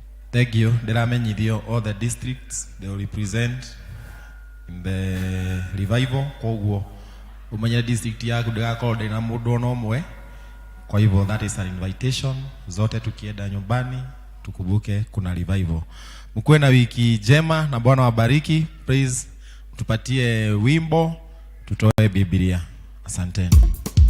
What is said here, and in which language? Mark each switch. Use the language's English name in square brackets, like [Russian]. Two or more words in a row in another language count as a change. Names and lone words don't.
[English] Thank you. Ndiramenyithio all the districts they will represent in the revival. [Kikuyu] Koguo umenye district yaku ndigakorwo ndina mundu ono mwe. [Swahili] Kwa hivyo [English] that is an invitation. [Swahili] Zote tukienda nyumbani tukumbuke kuna revival. Mkuwe na wiki njema na Bwana wabariki. Please tupatie wimbo tutoe Biblia. Asanteni.